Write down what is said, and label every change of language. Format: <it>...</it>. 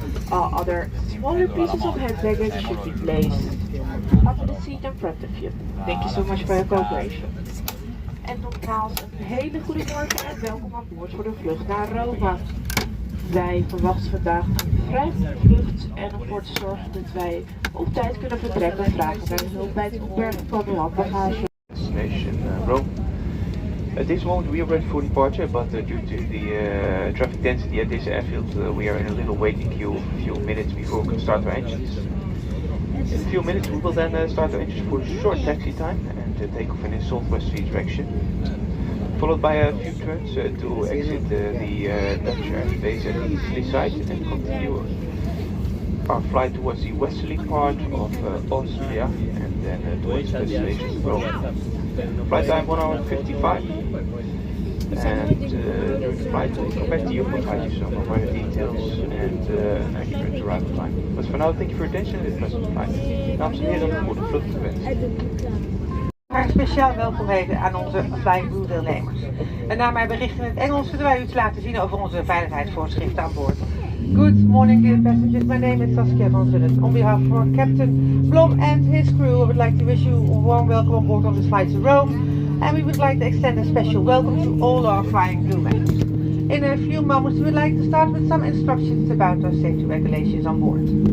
<en>All other smaller pieces of hand baggage should be placed under the seat in front of you. Thank you so much for your cooperation.</en> <nl>En nogmaals een hele goede morgen en welkom aan boord voor de vlucht naar Rome. Wij verwachten vandaag een vrij goede vlucht en ervoor te zorgen dat wij op tijd kunnen vertrekken vragen wij hulp bij het opbergen van uw handbagage.</nl> <en>Destination Rome. At this moment we are ready for departure, but due to the traffic density at this airfield, we are in a little waiting queue of a few minutes before we can start our engines. In a few minutes we will then start our engines for a short taxi time and take off in a southwesterly direction, followed by a few turns to exit the Dutch airbase at the easterly side and continue our flight towards the westerly part of Austria and then towards the destination Rome. Flight time 1 hour and 55, and during the flight we'll come back to you and provide you some more details and an accurate arrival time. But for now, thank you for your attention in the present flight.</en> <nl>Dames en heren, voor de vlucht gewenst. Een speciaal welkom heten aan onze Flying Blue deelnemers. En naar mijn bericht in het Engels zullen wij u iets laten zien over onze veiligheidsvoorschriften aan boord.</nl> <en>Good morning dear passengers, my name is Saskia van Zullen. On behalf of Captain Blom and his crew, I would like to wish you a warm welcome on board on this flight to Rome. And we would like to extend a special welcome to all our Flying Blue members. In a few moments we would like to start with some instructions about our safety regulations on board.</en>